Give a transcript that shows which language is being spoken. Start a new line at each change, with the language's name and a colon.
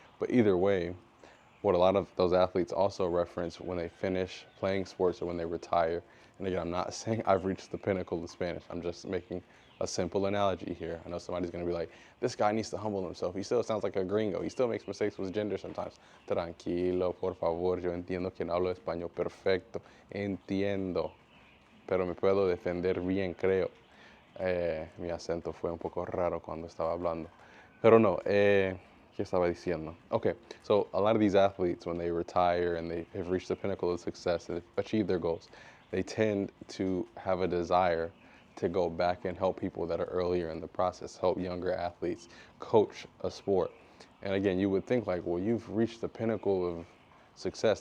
English: But either way, what a lot of those athletes also reference when they finish playing sports or when they retire. And again, I'm not saying I've reached the pinnacle of Spanish. I'm just making a simple analogy here. I know somebody's going to be like, this guy needs to humble himself. He still sounds like a gringo. He still makes mistakes with gender sometimes.
Spanish: Tranquilo, por favor. Yo entiendo que no hablo español perfecto. Entiendo. Pero me puedo defender bien, creo. Mi acento fue un poco raro cuando estaba hablando. Pero no, ¿Qué estaba diciendo?
English: Okay, so a lot of these athletes, when they retire and they have reached the pinnacle of success and achieved their goals, they tend to have a desire to go back and help people that are earlier in the process, help younger athletes, coach a sport. And again, you would think like, well, you've reached the pinnacle of success.